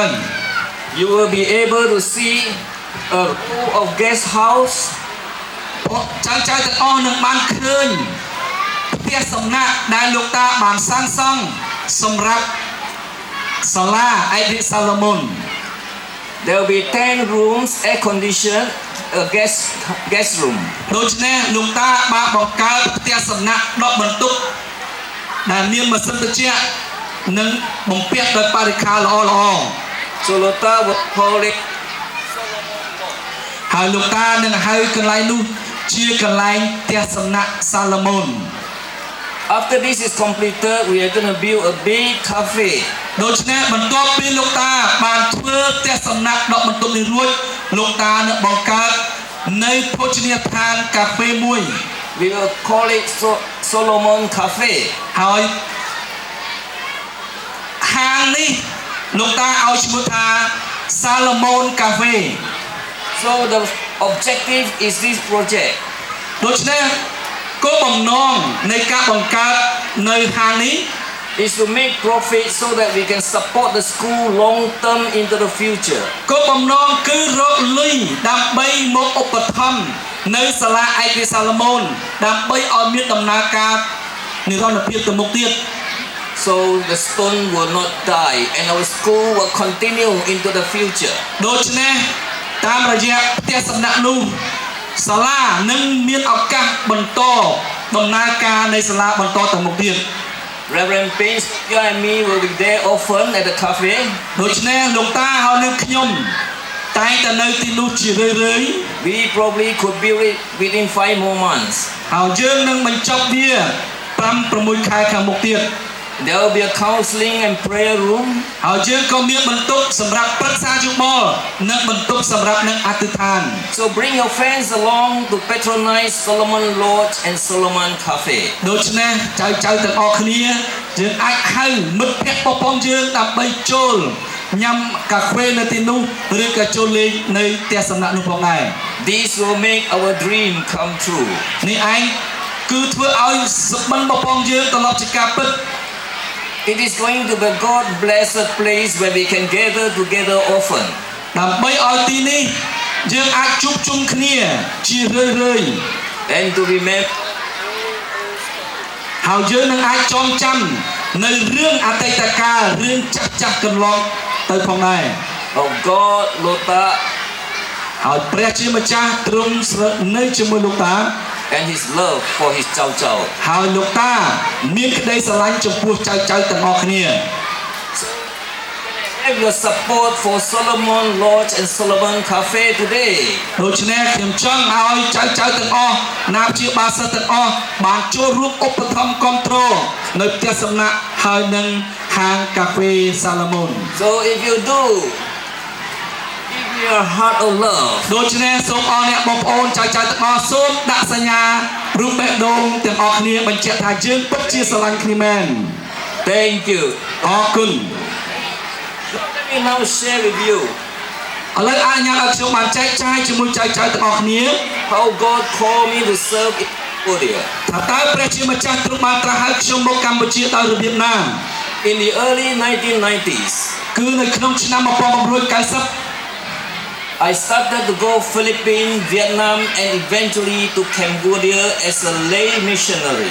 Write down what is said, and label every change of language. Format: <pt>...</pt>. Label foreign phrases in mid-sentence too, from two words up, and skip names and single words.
<en>you will be able to see a row of guest house.</en> <km>ចៅទាំងអស់នឹងបានឃើញផ្ទះសំណាក់ដែលលោកតាបានសាងសង់សម្រាប់សាលាឯករាជ្យសាឡូមូន</km> <en>There will be 10 rooms, air conditioned, a guest room.</en> <km>ដូច្នេះលោកតាបានបង្កើតផ្ទះសំណាក់10បន្ទប់ដែលមានម៉ាស៊ីនត្រជាក់និងបំពាក់ដោយបរិក្ខារល្អៗ</km> <en>So Lota would call it</en> <km>ហើយលោកតានឹងហៅកន្លែងនោះជាកន្លែងផ្ទះសំណាក់សាឡូមោន</km> <en>After this is completed, we are going to build a big cafe.</en> <km>ដូច្នេះបន្ទាប់ពីលោកតាបានធ្វើផ្ទះសំណាក់10បន្ទប់នេះរួចលោកតានឹងបង្កើតនៅភោជនីយដ្ឋានកាហ្វេមួយ</km> <en>We will call it Solomon Cafe.</en> <km>ហើយហាងនេះលោកតាឲ្យឈ្មោះថា Salomon Cafe.</km> <en>So the objective is this project.</en> <km>ដូច្នេះគោលបំណងនៃការបង្កើតនៅហាងនេះ</km> <en>is to make profit so that we can support the school long term into the future.</en> <km>គោលបំណងគឺរកលុយដើម្បីមកឧបត្ថម្ភនៅសាលាឯករាជ្យសាឡូមោនដើម្បីឲ្យមានដំណើរការនិរន្តរភាពទៅមុខទៀត</km> <en>So the stone will not die and our school will continue into the future.</en> <km>ដូច្នេះតាមរយៈផ្ទះសំណាក់នោះសាលានឹងមានឱកាសបន្តដំណើរការនៃសាលាបន្តទៅមុខទៀត</km> <en>Reverend Prince, you and me will be there often at the cafe.</en> <km>ដូច្នេះលោកតាហើយនឹងខ្ញុំតែងតែនៅទីនោះជារឿយៗ</km> <en>We probably could build it within 5 more months.</en> <km>ហើយយើងនឹងបញ្ចប់វា 5-6 ខែខាងមុខទៀត</km> <en>There will be a counseling and prayer room.</en> <km>ហើយយើងក៏មានបន្ទប់សម្រាប់ប្រឹក្សាយោបល់និងបន្ទប់សម្រាប់នឹងអធិដ្ឋាន</km> <en>So bring your friends along to patronize Solomon Lodge and Solomon Cafe.</en> <km>ដូច្នេះចៅទាំងអស់គ្នាយើងអាចហៅមិត្តភ័ក្តិបងប្អូនយើងដើម្បីចូលញ៉ាំកាហ្វេនៅទីនោះឬក៏ចូលលេងនៅផ្ទះសំណាក់នោះផងដែរ</km> <en>This will make our dream come true.</en> <km>នេះឯងគឺធ្វើឲ្យសុបិនបងប្អូនយើងត្រឡប់ជាការពិត</km> <en>It is going to be a God-blessed place where we can gather together often.</en> <km>ដើម្បីឲ្យទីនេះយើងអាចជួបជុំគ្នាជារឿយៗ</km> <en>And to remember</en> <km>ហើយយើងនឹងអាចចងចាំនៅរឿងអតីតកាលរឿងចាស់កន្លងទៅផងដែរ</km> <en>of God, Lota,</en> <km>ហើយព្រះជាម្ចាស់ទ្រង់ស្រិតនៅជាមួយលោកតា</km> <en>and His love for His</en> <km>ចៅ ចៅ. ហើយលោកតាមានក្តីស្រឡាញ់ចំពោះចៅទាំងអស់គ្នា</km> <en>Have your support for Solomon Lodge and Solomon Cafe today.</en> <km>ដូច្នេះខ្ញុំចង់ឲ្យចៅទាំងអស់ណាព្យាបាលសិស្សទាំងអស់បានចូលរួមឧបត្ថម្ភគ្រប់គ្រងនៅផ្ទះសំណាក់ហើយនឹងហាងកាហ្វេសាឡូមោន</km> <en>So if you do, give me your heart of love.</en> <km>ដូច្នេះសូមអរអ្នកបងប្អូនចៅទាំងអស់សូមដាក់សញ្ញារូបបេះដូងទាំងអស់គ្នាបញ្ជាក់ថាយើងពិតជាស្រឡាញ់គ្នាមែន</km> <en>Thank you.</en> <km>អរគុណ</km> <en>Let me now share with you</en> <km>ឥឡូវអនុញ្ញាតឲ្យខ្ញុំបានចែកចាយជាមួយចៅទាំងអស់គ្នា</km> <en>how God called me to serve in Cambodia.</en> <km>ថាតើព្រះជាម្ចាស់ទ្រង់បានត្រាស់ហៅខ្ញុំមកកម្ពុជាដោយរបៀបណា</km> <en>In the early 1990s,</en> <km>គឺនៅក្នុងឆ្នាំ1990</km> <en>I started to go Philippines, Vietnam, and eventually to Cambodia as a lay missionary.</en>